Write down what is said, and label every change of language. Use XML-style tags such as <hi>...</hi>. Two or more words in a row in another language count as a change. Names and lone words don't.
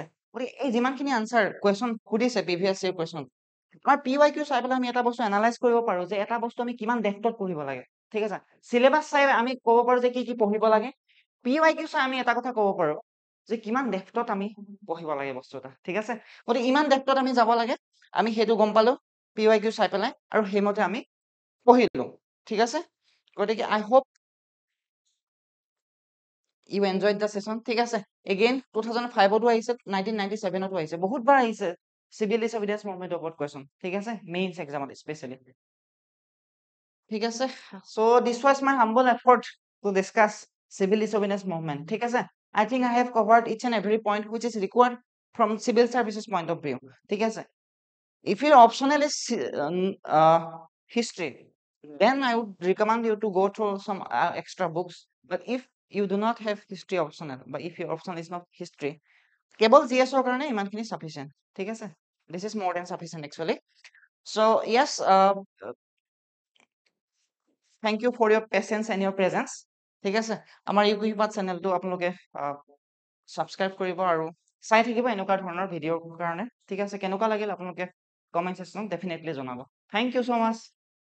<as>গতিকে এই যিমানখিনি</as> <en>answer question</en> <as>সুধিছে</as> <en>previous year question,</en> <as>আমাৰ PYQ চাই পেলাই আমি এটা বস্তু এনালাইজ কৰিব পাৰো যে এটা বস্তু আমি কিমান ডেপ্থত পঢ়িব লাগে, ঠিক আছে, চিলেবাছ চাই আমি ক'ব পাৰো যে কি কি পঢ়িব লাগে, PYQ চাই আমি এটা কথা ক'ব পাৰো যে কিমান ডেপ্থত আমি পঢ়িব লাগে বস্তু এটা, ঠিক আছে, গতিকে ইমান ডেপ্থত আমি যাব লাগে, আমি সেইটো গম পালো PYQ চাই পেলাই, আৰু সেইমতে আমি পঢ়িলো, ঠিক আছে, গতিকে</as> <en>I hope you enjoyed the session,</en> <as>ঠিক আছে, এগেইন 2005তো আহিছে, 1997তো আহিছে, বহুতবাৰ আহিছে</as> <en>civil disobedience movementৰ</en> <as>ওপৰত কুৱেশ্যন, ঠিক আছে,</as> <en>mains examত specially,</en> <as>ঠিক আছে,</as> <en>so this was my humble effort to discuss civil disobedience movement,</en> <as>ঠিক আছে,</as> <en>I think I have covered each and every point which is required from civil services point of view,</en> <as>ঠিক আছে,</as> <en>If your optional is history, then I would recommend you to go through some extra books. But if you do not have history optional, but if your optional is not history,</en> <as>কেৱল জিএছৰ কাৰণে ইমানখিনি sufficient, ঠিক আছে?</as> <en>This is more than sufficient actually. So yes, thank you for your patience and your presence.</en> <as>ঠিক আছে? আমাৰ ইউকিউবাত চেনেলটো আপোনালোকে সাবস্ক্ৰাইব কৰিব আৰু চাই থাকিব এনেকুৱা ধৰণৰ ভিডিঅ'ৰ কাৰণে। ঠিক আছে? কেনেকুৱা লাগিল আপোনালোকে</as> <en>comment sectionত definitely</en> <as>জনাব।</as> <en>Thank you so much.</en>